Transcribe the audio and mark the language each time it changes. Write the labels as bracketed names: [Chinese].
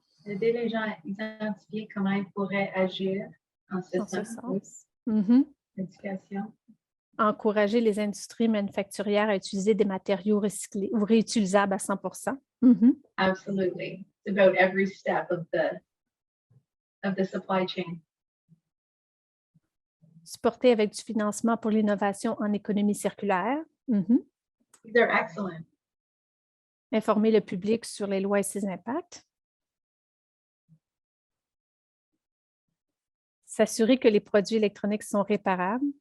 [French] Aider les gens à identifier comment ils pourraient agir en ce dans ce sens. sens. Éducation. Encourager les industries manufacturières à utiliser des matériaux recyclés ou réutilisables à 100%. [English] Absolutely. It's about every step of the supply chain. [French] Supporter avec du financement pour l'innovation en économie circulaire. [English] They're excellent. [French] Informer le public sur les lois et ses impacts. S'assurer que les produits électroniques sont réparables.